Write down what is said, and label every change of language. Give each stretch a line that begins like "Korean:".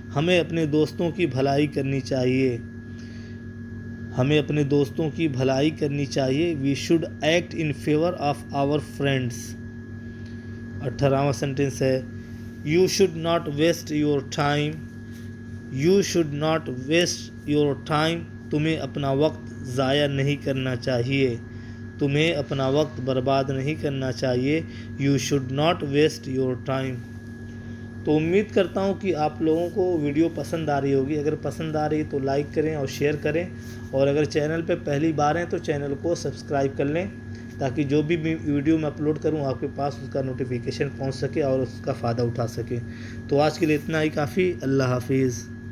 Hindi: हमें अपने दोस्तों की भलाई करनी चाहिए. हमें अपने दोस्तों की भलाई करनी चाहिए.
English: We should act in favor of our friends.
Hindi: 18वां sentence है
English: you should not waste your time. You should not waste your time.
Hindi: तुम्हें अपना वक्त ज़ाया नहीं करना चाहिए. तुम्हें अपना वक्त बर्बाद नहीं करना चाहिए.
English: You should not waste your time.
Hindi: तो उम्मीद करता हूँ कि आप लोगों को वीडियो पसंद आ रही होगी. अगर पसंद आ रही तो लाइक करें और शेयर करें, और अगर चैनल पे पहली बार हैं तो चैनल को सब्सक्राइब कर लें, ताकि जो भी वीडियो मैं अपलोड करूँ आपके पास उसका नोटिफिकेशन पहुँच सके और उसका फ़ायदा उठा सकें. तो आज के लिए इतना ही काफ़ी. अल्लाह हाफिज़.